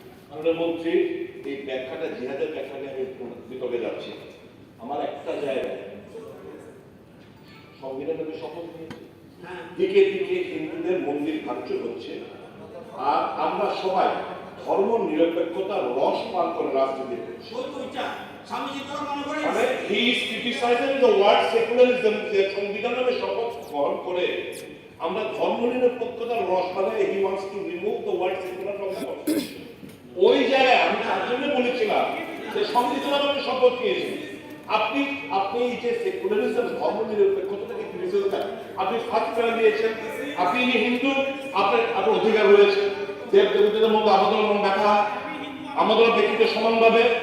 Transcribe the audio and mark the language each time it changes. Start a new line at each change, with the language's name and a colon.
Bangla: মাননীয় মন্ত্রী, এই ব্যাখ্যাটা জিহাদের ব্যাখ্যাটা আমি বিতর্কে যাচ্ছি। আমার একটা জায়গায় সংবিধানের শপথ নিয়েছি, দিকে দিকে হিন্দুদের মন্দির ভাঙচুর হচ্ছে, আর আমরা সবাই ধর্ম নিরপেক্ষতার রস পান করে রাজনীতি করছি।
English: মানে he is criticizing the word secularism,
Bangla: যে সংবিধান নামে শপথ গ্রহণ করে আমরা ধর্ম নিরপেক্ষতার রস মানে
English: he wants to remove the word secular from the constitution।
Bangla: ওই জায়গায় আমি তার জন্য বলেছিলাম যে সংবিধান নামে শপথ নিয়েছি, আপনি এই যে সেকুলারিজম, ধর্ম নিরপেক্ষতাকে ক্রিটিসাইজ করেন, আপনি ফার্স্ট প্যারা দিয়েছেন, আপনি হিন্দু, আপনার অধিকার রয়েছে দেব দেবতাদের মধ্যে আমাদের মন দেখা, আমাদের ব্যক্তিকে সমানভাবে।